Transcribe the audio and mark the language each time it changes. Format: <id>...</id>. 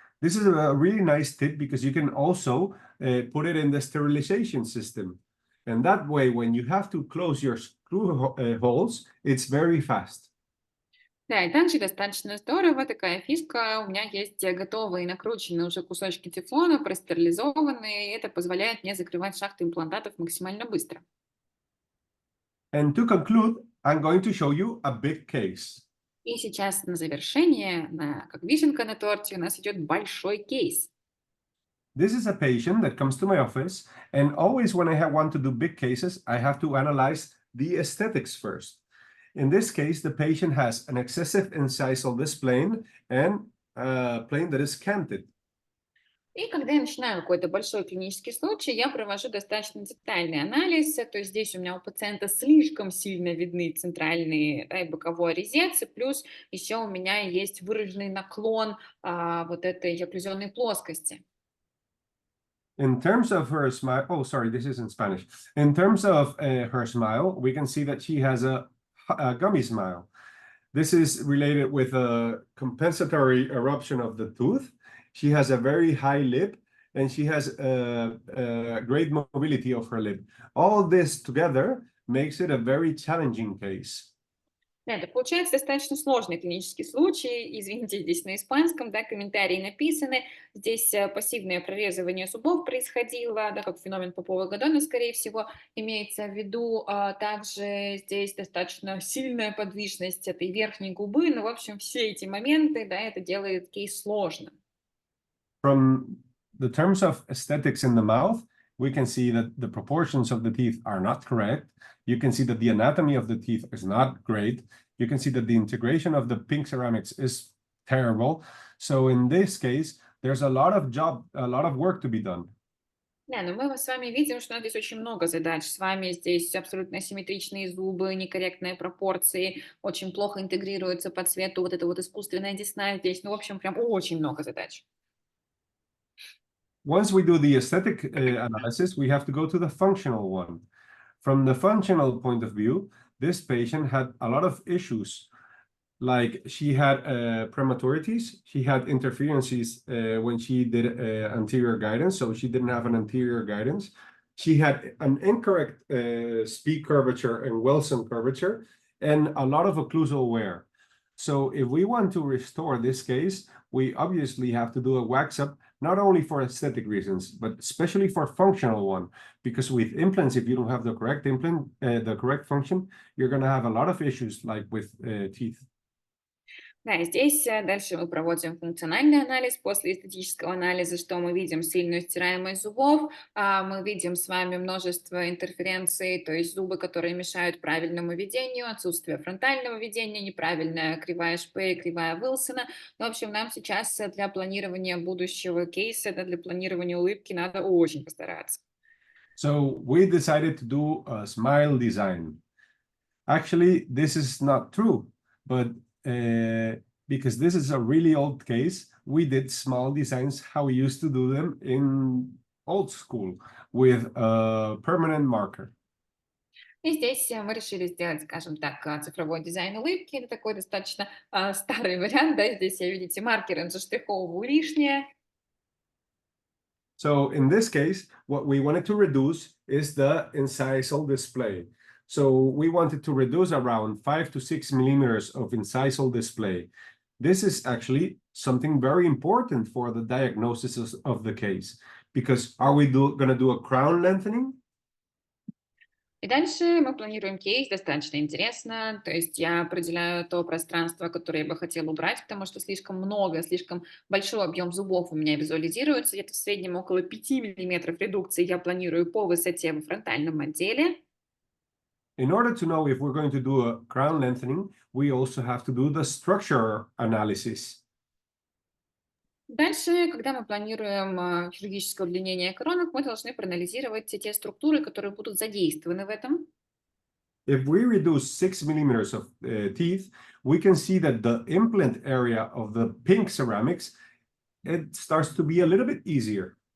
<en>This is a really nice tip because you can also put it in the sterilization system. And that way, when you have to close your screw holes, it's very fast.</en> <ru>Да, и также достаточно здорово, такая фишка, у меня есть готовые накрученные уже кусочки тефлона, простерилизованные, и это позволяет мне закрывать шахты имплантатов максимально быстро.</ru> <en>And to conclude, I'm going to show you a big case.</en> <ru>И сейчас на завершение, как вишенка на торте, у нас идет большой кейс.</ru> <en>This is a patient that comes to my office, and always when I want to do big cases, I have to analyze the aesthetics first. In this case, the patient has an excessive incisal disc plane and a plane that is canted.</en> <ru>И когда я начинаю какой-то большой клинический случай, я провожу достаточно детальный анализ. То есть здесь у меня у пациента слишком сильно видны центральные, да, и боковой резец, и плюс еще у меня есть выраженный наклон вот этой окклюзионной плоскости.</ru> <en>In terms of her smile, oh, sorry, this is in Spanish. In terms of her smile, we can see that she has a gummy smile. This is related with a compensatory eruption of the tooth. She has a very high lip and she has a great mobility of her lip. All this together makes it a very challenging case.</en> <ru>Да, это получается достаточно сложный клинический случай. Извините, здесь на испанском, да, комментарии написаны. Здесь пассивное прорезывание зубов происходило, да, как феномен Попова Гадона, скорее всего, имеется в виду. Также здесь достаточно сильная подвижность этой верхней губы. Ну, в общем, все эти моменты, да, это делает кейс сложным.</ru> <en>From the terms of aesthetics in the mouth, we can see that the proportions of the teeth are not correct. You can see that the anatomy of the teeth is not great. You can see that the integration of the pink ceramics is terrible. So in this case, there's a lot of work to be done.</en> <ru>Да, но мы с вами видим, что здесь очень много задач. С вами здесь абсолютно асимметричные зубы, некорректные пропорции, очень плохо интегрируется по цвету вот эта вот искусственная десна здесь. Ну, в общем, прям очень много задач.</ru> <en>Once we do the aesthetic analysis, we have to go to the functional one. From the functional point of view, this patient had a lot of issues. Like she had prematurities, she had interferences when she did anterior guidance, so she didn't have an anterior guidance. She had an incorrect speed curvature and Wilson curvature, and a lot of occlusal wear. So if we want to restore this case, we obviously have to do a wax up, not only for aesthetic reasons, but especially for functional one. Because with implants, if you don't have the correct implant, the correct function, you're going to have a lot of issues like with teeth.</en> <ru>Да, и здесь дальше мы проводим функциональный анализ после эстетического анализа, что мы видим сильную стираемость зубов, мы видим с вами множество интерференций, то есть зубы, которые мешают правильному ведению, отсутствие фронтального ведения, неправильная кривая Шпея, кривая Уилсона. В общем, нам сейчас для планирования будущего кейса, для планирования улыбки надо очень постараться.</ru> <en>So we decided to do a smile design. Actually, this is not true, but because this is a really old case, we did small designs how we used to do them in old school with a permanent marker.</en> <ru>И здесь мы решили сделать, скажем так, цифровой дизайн улыбки. Это такой достаточно старый вариант, да, здесь, видите, маркером заштриховываю лишнее.</ru> <en>So in this case, what we wanted to reduce is the incisal display. So we wanted to reduce around 5 to 6 millimeters of incisal display. This is actually something very important for the diagnosis of the case, because are we going to do a crown lengthening?</en> <ru>И дальше мы планируем кейс, достаточно интересно, то есть я определяю то пространство, которое я бы хотела убрать, потому что слишком много, слишком большой объем зубов у меня визуализируется, где-то в среднем около 5 миллиметров редукции я планирую по высоте во фронтальном отделе.</ru> <en>In order to know if we're going to do a crown lengthening, we also have to do the structure analysis.</en> <ru>Дальше, когда мы планируем хирургическое удлинение коронок, мы должны проанализировать те структуры, которые будут задействованы в этом.</ru> <en>If we reduce 6 millimeters of teeth, we can see that the implant area of the pink ceramics, it starts to be a little bit easier.</en>